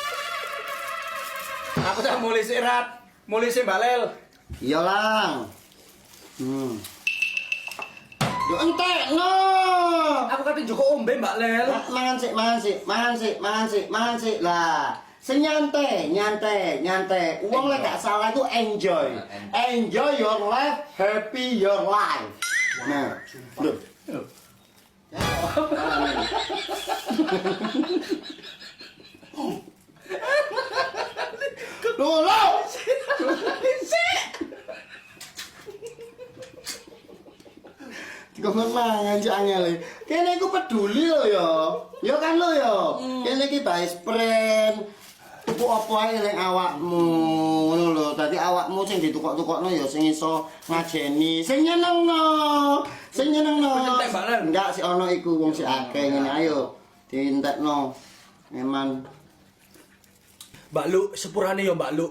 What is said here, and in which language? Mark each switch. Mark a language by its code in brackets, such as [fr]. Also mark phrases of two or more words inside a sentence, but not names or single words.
[jv] Aku tak mulai sik, Rat. Mulai sik balel. Iya lang. Yo entekno. Aku kate njoko ombe Mbak Lel. Mangan sik. Lah, sing nyantai. Wong lek gak salah itu enjoy. [en] Enjoy your life, happy your life. [jv] Nah, lho. Lho. Dikon mangan cek angel. Kene iku peduli lho ya. Ya kan lho ya. Kene iki [en] base friend. [jv] Tuku apa ae ning awakmu. Ngono lho. Dadi awakmu sing ditukok-tukokno ya sing iso ngajeni, sing nyenengno. Entek, Mbak Len. Enggak sik ono iku wong sik akeh ngene ayo. Dientekno. Eman. Mbak Lu, sepurane ya Mbak Lu.